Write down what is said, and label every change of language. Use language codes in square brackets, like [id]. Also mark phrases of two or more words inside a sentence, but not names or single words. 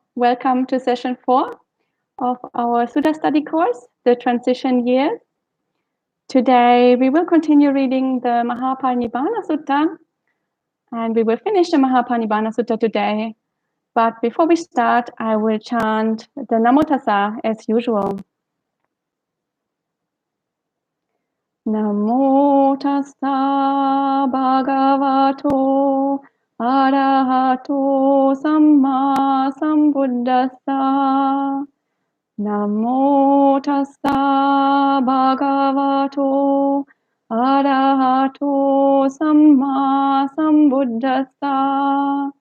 [en] Welcome to session 4 of our Sutta study course, the transition years. Today, we will continue reading the Mahāparinibbāna Sutta, and we will finish the Mahāparinibbāna Sutta today. But before we start, I will chant the Namo Tassa as usual. [pi] Namo Tassa Bhagavato Arahato Samma Sambuddhassa. Namo Tassa Bhagavato Arahato Samma Sambuddhassa.